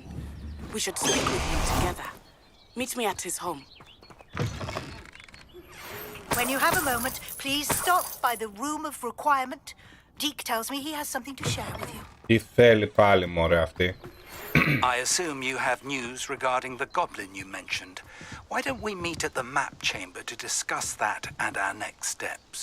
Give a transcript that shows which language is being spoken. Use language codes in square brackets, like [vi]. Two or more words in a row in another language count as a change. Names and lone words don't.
[en] We should speak with him together. Meet me at his home. When you have a moment, please stop by the room of requirement. Deke tells me he has something to share with you. [el] Τι θέλει πάλι μωρέ αυτή. [en] I assume you have news regarding the goblin you mentioned. Why don't we meet at the map chamber to discuss that and our next steps?